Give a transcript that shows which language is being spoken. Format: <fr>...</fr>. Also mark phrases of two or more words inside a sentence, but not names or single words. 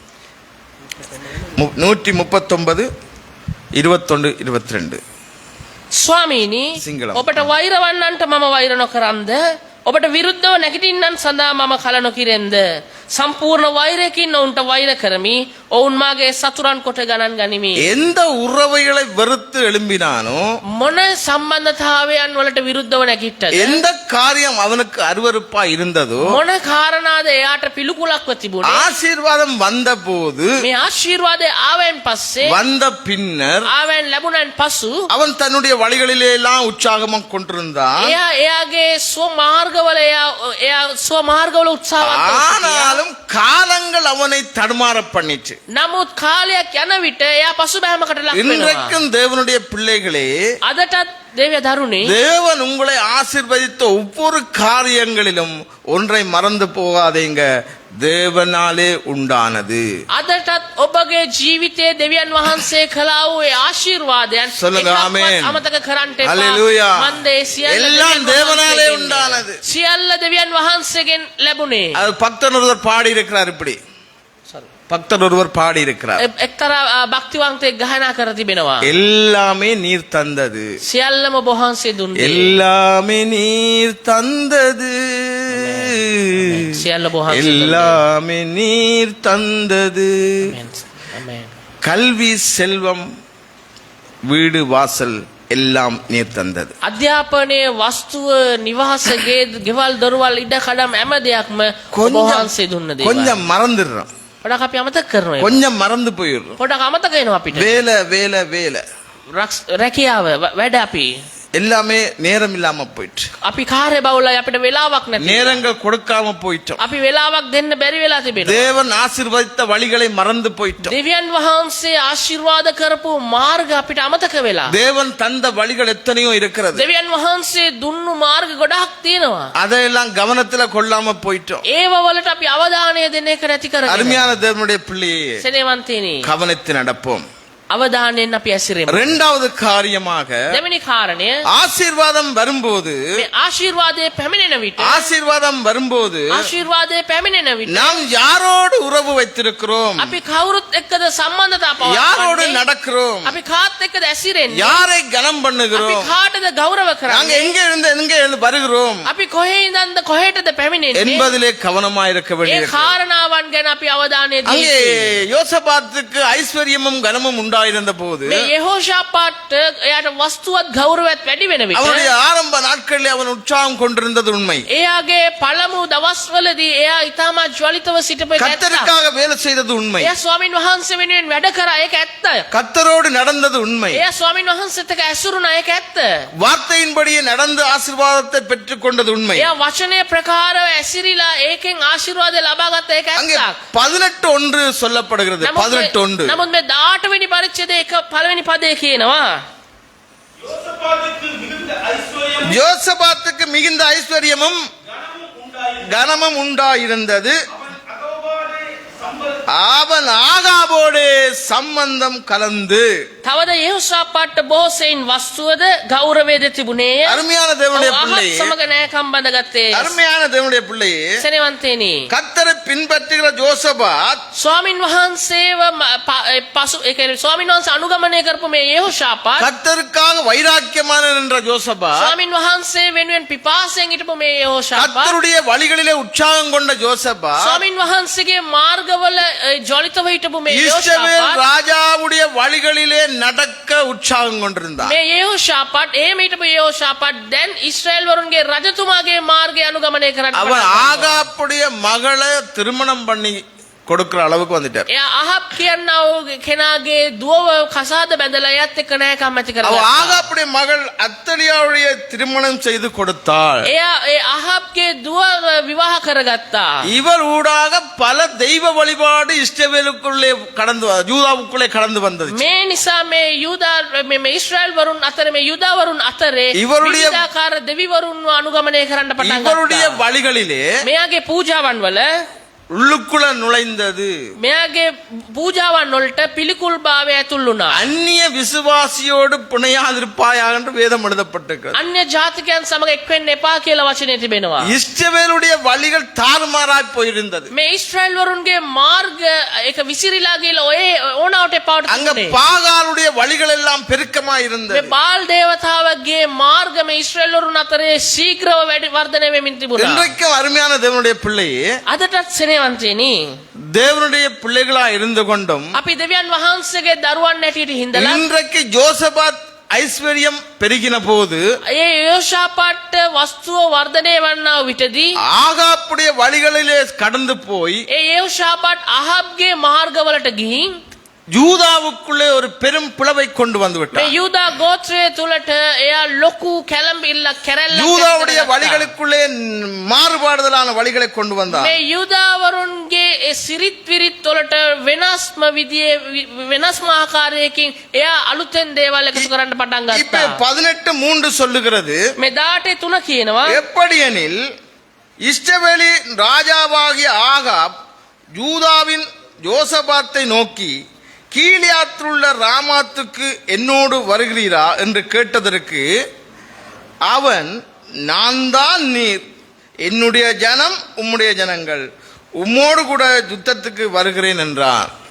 <si>139 21 22 ස්වාමීනි, සිංහලම. ඔබට වෛර වන්නන්ට මම වෛර නොකරන්ද? ඔබට විරුද්ධව නැගිටින්නන් සඳහා මම කල නොකිරෙන්ද? සම්පූර්ණ වෛරයකින් ඔවුන්ට වෛර කරමි, ඔවුන් මාගේ සතුරන් කොට ගණන් ගනිමි.</si> <ta>எந்த உறவைகளை வெறுத்து எழும்பினானோ,</ta> <si>මොන සම්බන්ධතාවයන් වලට විරුද්ධව නැගිට්ටද?</si> <ta>எந்த காரியம் அவனுக்கு அருவருப்பா இருந்ததோ,</ta> <si>මොන කාරණාද එයාට පිළිකුලක්ව තිබුණේ?</si> <ta>ஆசீர்வாதம் வந்த போது,</ta> <si>මේ ආශිර්වාදය ආවෙන් පස්සේ,</si> <ta>வந்த பின்னர்</ta> <si>ආවෙන් ලැබුණන් පසු</si> <ta>அவன் தன்னுடைய வழிகளிலே எல்லாம் உற்சாகமாக கொண்டிருந்தான்.</ta> <si>එයාගේ ස්වමාර්ගවල එයා ස්වමාර්ගවල උත්සාහවත් වුණා.</si> <ta>ஆனாலும் காலங்கள் அவனை தடுமாற பண்ணிச்சு.</ta> <si>නමුත් කාලයක් යන විට එයා පසුබෑමකට ලක් වෙනවා.</si> <ta>இன்றைக்கும் தேவனுடைய பிள்ளைகளே,</ta> <si>අදටත් දේව දරුණේ,</si> <ta>தேவன் உங்களை ஆசீர்வதித்த ஒவ்வொரு காரியங்களிலும் ஒன்றை மறந்து போகாதீங்க, தேவனாலே உண்டானது.</ta> <si>අදටත් ඔබගේ ජීවිතයේ දෙවියන් වහන්සේ කළා වූ ඒ ආශිර්වාදයන්</si> <ta>சொல்லுங்க</ta> <si>එකක්වත්</si> <ta>ஆமென்.</ta> <si>අමතක කරන්න එපා.</si> <ta>ஹalleluya.</ta> <si>මන්දේ සියල්ල</si> <ta>எல்லாம்</ta> <si>දෙවියන්</si> <ta>தேவனாலே</ta> <si>වහන්සේගෙන්.</si> <ta>உண்டானது.</ta> <si>සියල්ල දෙවියන් වහන්සේගෙන් ලැබුණේ.</si> <ta>அது பக்தன் ஒருவர் பாடி இருக்கிறார். இப்படி பக்தர் ஒருவர் பாடி இருக்கிறார்,</ta> <si>එක්තරා භක්තිවන්තයෙක් ගායනා කර තිබෙනවා.</si> <ta>எல்லாமே நீர் தந்தது,</ta> <si>සියල්ලම ඔබ වහන්සේ දුන්නේ.</si> <ta>எல்லாமே நீர் தந்தது,</ta> <si>සියල්ල ඔබ වහන්සේ දුන්නේ.</si> <ta>எல்லாமே நீர் தந்தது.</ta> <si>ආමෙන්.</si> <ta>கல்வி, செல்வம், வீடு, வாசல் எல்லாம் நீர் தந்தது.</ta> <si>අධ්‍යාපනයේ වස්තුව, නිවාස, ගෙවල්, දොරවල්, ඉඩ කඩම් හැම දෙයක්ම ඔබ</si> <ta>கொஞ்சம்</ta> <si>වහන්සේ දුන්න දේවල්.</si> <ta>கொஞ்சம் மறந்துடுறோம்,</ta> <si>පොඩක් අපි අමතක කරනවා.</si> <ta>கொஞ்சம் மறந்து போயிடுறோம்.</ta> <si>පොඩක් අමතක වෙනවා අපිට.</si> <ta>வேலை வேலை வேலை</ta> <si>රැකියාව වැඩ අපි</si> <ta>எல்லாமே நேரம் இல்லாம போயிட்டு,</ta> <si>අපි කාර්ය බහුලයි, අපිට වෙලාවක් නැති.</si> <ta>நேரங்கள் கொடுக்காம போயிட்டோம்.</ta> <si>අපි වෙලාවක් දෙන්න බැරි වෙලා තිබෙනවා.</si> <ta>தேவன் ஆசீர்வதித்த வழிகளை மறந்து போயிட்டோம்.</ta> <si>දෙවියන් වහන්සේ ආශිර්වාද කරපු මාර්ග අපිට අමතක වෙලා.</si> <ta>தேவன் தந்த வழிகள் எத்தனையோ இருக்கிறது,</ta> <si>දෙවියන් වහන්සේ දුන්නු මාර්ග ගොඩක් තියෙනවා.</si> <ta>அதையெல்லாம் கவனத்துல கொள்ளாம போயிட்டோம்.</ta> <si>ඒව වලට අපි අවධානය දෙන්න එක නැති කරගෙන.</si> <ta>அருமையான தேவனுடைய பிள்ளையே,</ta> <si>සෙනෙවන්තේනි,</si> <ta>கவனித்து நடப்போம்.</ta> <si>අවධානයෙන් අපි ඇසිරෙමු.</si> <ta>இரண்டாவது காரியமாக,</ta> <si>දෙවෙනි කාරණය,</si> <ta>ஆசீர்வாதம் வரும்போது,</ta> <si>මේ ආශිර්වාදයේ පැමිණෙන විට,</si> <ta>ஆசீர்வாதம் வரும்போது</ta> <si>ආශිර්වාදයේ පැමිණෙන විට</si> <ta>நாம் யாரோடு உறவு வைத்திருக்கிறோம்,</ta> <si>අපි කවුරුත් එක්කද සම්බන්ධතාව</si> <ta>யாரோடு</ta> <si>පවත්වන්නේ?</si> <ta>நடக்கிறோம்,</ta> <si>අපි කාත් එක්කද ඇසිරෙන්නේ?</si> <ta>யாரை கனம்</ta> <si>අපි</si> <ta>பண்ணுகிறோம்,</ta> <si>කාටද ගෞරව</si> <ta>நாங்க</ta> <si>කරන්නේ?</si> <ta>எங்க இருந்து எங்க வருகிறோம்</ta> <si>අපි කොහේ ඉඳන්ද කොහෙටද පැමිණෙන්නේ?</si> <ta>என்பதிலே கவனமாய் இருக்க</ta> <si>ඒ</si> <ta>வேண்டியது.</ta> <si>කාරණාවන් ගැන අපි අවධානය</si> <ta>அங்கே</ta> <si>දෙන්න.</si> <ta>யோசபாத்துக்கு ஐஸ்வர்யமும் கனமும் உண்டாயிற்று. உண்டாயிருந்த போது</ta> <si>මේ යෙහෝෂාපාත් එයාට වස්තුවත් ගෞරවයත් වැඩි වෙන විට</si> <ta>அவனுடைய ஆரம்ப நாட்களில் அவன் உற்சாகம் கொண்டிருந்தது உண்மை.</ta> <si>එයාගේ පළමු දවස්වලදී එයා ඉතාමත් ජ්වලිතව සිටපු එක ඇත්ත.</si> <ta>கர்த்தருக்காக வேலை செய்தது உண்மை.</ta> <si>එයා ස්වාමින් වහන්සේ වෙනුවෙන් වැඩ කරා ඒක ඇත්ත.</si> <ta>கர்த்தரோடு நடந்தது உண்மை.</ta> <si>එයා ස්වාමින් වහන්සේත් එක්ක ඇසුරුණා ඒක ඇත්ත.</si> <ta>வார்த்தையின்படியே நடந்து ஆசீர்வாதத்தை பெற்றுக்கொண்டது உண்மை.</ta> <si>එයා වචනය ප්‍රකාරව ඇසිරිලා ඒකෙන් ආශිර්වාද ලබාගත්ත ඒක</si> <ta>அங்கே</ta> <si>ඇත්තක්.</si> <ta>18:1 சொல்லப்படுகிறது. 18:1</ta> <si>නමුත් මේ 18 වෙනි පරිච්ඡේදයේ එක පළවෙනි පදේ කියනවා</si> <ta>யோசபாத்துக்கு மிகுந்த ஐஸ்வர்யம் யோசபாத்துக்கு மிகுந்த ஐஸ்வர்யமும் கனமும் உண்டாயிருந்தது. அவன் ஆகாபோடு சம்பந்தம் கலந்து.</ta> <si>තවද යෙහෝෂාපාත් බොහෝසෙයින් වස්තුවද ගෞරවයද තිබුණේය.</si> <ta>அருமையான தேவனுடைய</ta> <si>අහත්</si> <ta>பிள்ளையே,</ta> <si>සමග නෑකම් බඳගත්තේ.</si> <ta>அருமையான தேவனுடைய பிள்ளையே,</ta> <si>සෙනෙවන්තේනි</si> <ta>கர்த்தரை பின்பற்றுகிற யோசபாத்</ta> <si>ස්වාමින් වහන්සේව පසු ඒ කියන්නේ ස්වාමින් වහන්සේ අනුගමනය කරපු මේ යෙහෝෂාපාත්</si> <ta>கர்த்தருக்காக வைராக்கியமான என்ற யோசபாத்,</ta> <si>ස්වාමින් වහන්සේ වෙනුවෙන් පිපාසයෙන් හිටපු මේ යෙහෝෂාපාත්</si> <ta>கர்த்தருடைய வழிகளிலே உற்சாகம் கொண்ட யோசபாத்,</ta> <si>ස්වාමින් වහන්සේගේ මාර්ගවල ජොලිතව හිටපු මේ</si> <ta>இஸ்ரவேல்</ta> <si>යෙහෝෂාපාත්</si> <ta>ராஜாவுடைய வழிகளிலே நடக்க உற்சாகம் கொண்டிருந்தார்.</ta> <si>මේ යෙහෝෂාපාත් එහෙම හිටපු යෙහෝෂාපාත් දැන් ඊශ්‍රායල් වරුන්ගේ රජතුමාගේ මාර්ගය අනුගමනය කරන්න</si> <ta>அவன்</ta> <si>පටන් ගන්නවා.</si> <ta>ஆகாப்புடைய மகளை திருமணம் பண்ணி கொடுக்கிற அளவுக்கு வந்துட்டார்.</ta> <si>එයා අහබ් කියනා වූ කෙනාගේ දුවව කසාද බැඳලා එයත් එක්ක නෑකම් ඇති</si> <ta>அவ</ta> <si>කරගත්තා.</si> <ta>ஆகாப்புடைய மகள் அத்தலியாவுடைய திருமணம் செய்து கொடுத்தாள்.</ta> <si>එයා ඒ අහබ්ගේ දුව විවාහ කරගත්තා.</si> <ta>இவர் ஊடாக பல தெய்வ வழிபாடு இஸ்ரவேலுக்குள்ளே கடந்து யூதாவுக்குள்ளே கடந்து வந்தது.</ta> <si>මේ නිසා මේ යුදා මේ ඊශ්‍රායල් වරුන් අතර මේ යුදා වරුන් අතරේ</si> <ta>ඉවරුடைய-</ta> <si>විවිධාකාර දෙවිවරුන්ව අනුගමනය කරන්න පටන්</si> <ta>இவருடைய</ta> <si>ගත්තා.</si> <ta>வழிகளிலே</ta> <si>මෙයාගේ පූජාවන් වල</si> <ta>உள்ளுக்குள்ள நுழைந்தது</ta> <si>මෙයාගේ පූජාවන් වලට පිළිකුල් භාවය ඇතුල් වුණා.</si> <ta>அந்நிய விசுவாசியோடு புனையாதிருப்பாயாக என்று வேதம் எழுதப்பட்டிருக்கிறது.</ta> <si>අන්‍ය ජාතිකයන් සමග එක් වෙන්න එපා කියලා වචනේ තිබෙනවා.</si> <ta>இஸ்ரவேலுடைய வழிகள் தாறுமாறாய் போயிருந்தது.</ta> <si>මේ ඊශ්‍රායල් වරුන්ගේ මාර්ග ඒක විසිරීලා ගිහලා ඔය ඕනවට එපාට</si> <ta>அங்க</ta> <si>තිබුණේ.</si> <ta>பாகாலுடைய வழிகள் எல்லாம் பெருக்கமாய்</ta> <si>මේ</si> <ta>இருந்தது.</ta> <si>බාල් දේවතාවගේ මාර්ග මේ ඊශ්‍රායල් වරුන් අතරේ ශීඝ්‍රව වැඩි වර්ධනය වෙමින් තිබුණා.</si> <ta>இன்றைக்கும் அருமையான தேவனுடைய பிள்ளையே,</ta> <si>අදටත් සෙනෙවන්තේනි</si> <ta>தேவனுடைய பிள்ளைகளா இருந்து கொண்டும்</ta> <si>අපි දෙවියන් වහන්සේගේ දරුවන් ඇටියට හිඳලා</si> <ta>இன்றைக்கு ஜோசபாத் ஐஸ்வர்யம் பெருகின போது</ta> <si>ඒ යෝෂාපාට වස්තුව වර්ධනය වන්නා විටදී</si> <ta>ஆகாப்புடைய வழிகளிலே கடந்து போய்</ta> <si>ඒ යෝෂාපාට අහබ්ගේ මාර්ගවලට ගිහින්</si> <ta>யூதாவுக்குள்ளே ஒரு பெரும் பிளவை கொண்டு வந்து</ta> <si>මේ</si> <ta>விட்டார்.</ta> <si>යූදා ගෝත්‍රය තුලට එයා ලොකු කැළඹිල්ලක් කැරැල්ලක්</si> <ta>யூதாவுடைய</ta> <si>ඇති කරගත්තා.</si> <ta>வழிகளுக்குள்ளே மாறுபாடுதலான வழிகளை கொண்டு வந்தார்.</ta> <si>මේ යුදාවරුන්ගේ ඒ සිරිත් විරිත් වලට වෙනස්ම විදියේ වෙනස්ම ආකාරයකින් එයා අලුතෙන් දේවල් එකතු කරන්න පටන්</si> <ta>இப்ப</ta> <si>ගත්තා.</si> <ta>18:3 சொல்லுகிறது,</ta> <si>මේ 18:3 කියනවා</si> <ta>எப்படியெனில் இஸ்ரவேலின் ராஜாவாகிய ஆகாப் யூதாவின் யோசபாத்தை நோக்கி, கீலியாத்திலுள்ள ராமாத்துக்கு என்னோடு வருகிறீரா என்று கேட்டதற்கு அவன், நான் தான் நீர், என்னுடைய ஜனம் உம்முடைய ஜனங்கள், உம்மோடு கூட யுத்தத்துக்கு வருகிறேன் என்றான்.</ta>